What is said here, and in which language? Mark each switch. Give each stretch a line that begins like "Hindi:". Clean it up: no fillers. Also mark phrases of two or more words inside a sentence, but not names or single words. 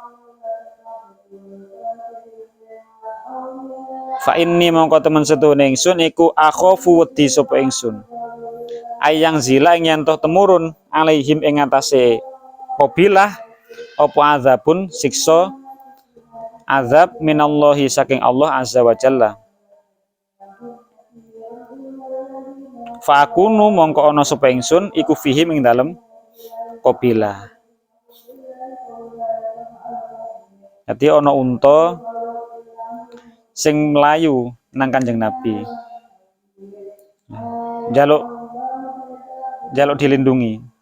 Arabic: فإني
Javanese: mongko temen setune ingsun iku akhafu wedi sapa ingsun
Arabic: أن ينزل
Javanese: ing yen temurun alaihim ing atase qabilah apa azabun siksa azab minallahi saking Allah
Arabic: عز وجل. فأكون
Javanese: mongko ana sapa ingsun iku fihim ing dalem qabilah. Jadi ana unta sing melayu nang Kanjeng Nabi. Jaluk dilindungi.